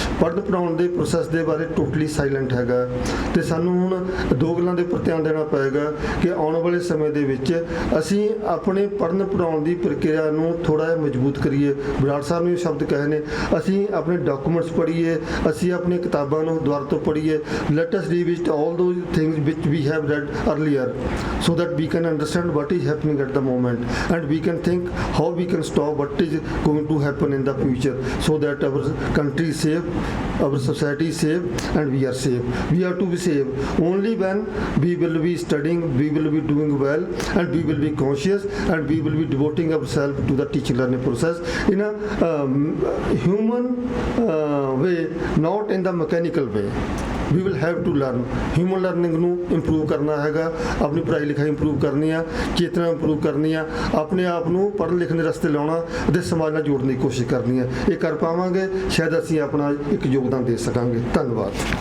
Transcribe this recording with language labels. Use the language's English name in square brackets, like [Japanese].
[Punjabi] ਪੜ੍ਹਨ ਪੜ੍ਹਾਉਣ ਦੇ ਪ੍ਰੋਸੈਸ ਦੇ ਬਾਰੇ ਟੋਟਲੀ ਸਾਇਲੈਂਟ ਹੈਗਾ। ਤੇ ਸਾਨੂੰ ਹੁਣ ਦੋ ਗੱਲਾਂ ਦੇ ਉੱਪਰ ਧਿਆਨ ਦੇਣਾ ਪਏਗਾ ਕਿ ਆਉਣ ਵਾਲੇ ਸਮੇਂ ਦੇ ਵਿੱਚ ਅਸੀਂ ਆਪਣੇ ਪੜ੍ਹਨ ਪੜ੍ਹਾਉਣ ਦੀ ਪ੍ਰਕਿਰਿਆ ਨੂੰ ਥੋੜ੍ਹਾ ਜਿਹਾ ਮਜ਼ਬੂਤ ਕਰੀਏ। ਬਰਾੜ ਸਾਹਿਬ ਨੇ ਇਹ ਸ਼ਬਦ ਕਹੇ ਨੇ, ਅਸੀਂ ਆਪਣੇ ਡਾਕੂਮੈਂਟਸ ਪੜ੍ਹੀਏ, ਅਸੀਂ ਆਪਣੀ ਕਿਤਾਬਾਂ ਨੂੰ ਦੁਬਾਰਾ ਤੋਂ ਪੜ੍ਹੀਏ। [English] Let us revisit all those things which we have read earlier so that we can understand what is happening at the moment and we can think how we can stop what is going to happen in the future so that our country is safe, our society is safe and we are safe. We have to be safe only when we will be studying, we will be doing well and we will be conscious and we will be devoting ourselves to the teaching learning process in a human way, not in the mechanical way. We will have to learn. [Punjabi] Human learning ਨੂੰ improve ਕਰਨਾ ਹੈਗਾ, ਆਪਣੀ ਪੜ੍ਹਾਈ ਲਿਖਾਈ improve ਕਰਨੀ ਆ, ਚੇਤਨਾ improve ਕਰਨੀ ਆ, ਆਪਣੇ ਆਪ ਨੂੰ ਪੜ੍ਹਨ ਲਿਖਣ ਦੇ ਰਸਤੇ ਲਾਉਣਾ ਅਤੇ ਸਮਾਜ ਨਾਲ ਜੋੜਨ ਦੀ ਕੋਸ਼ਿਸ਼ ਕਰਨੀ ਹੈ। ਇਹ ਕਰ ਪਾਵਾਂਗੇ, ਸ਼ਾਇਦ ਅਸੀਂ ਆਪਣਾ ਇੱਕ ਯੋਗਦਾਨ ਦੇ ਸਕਾਂਗੇ। ਧੰਨਵਾਦ।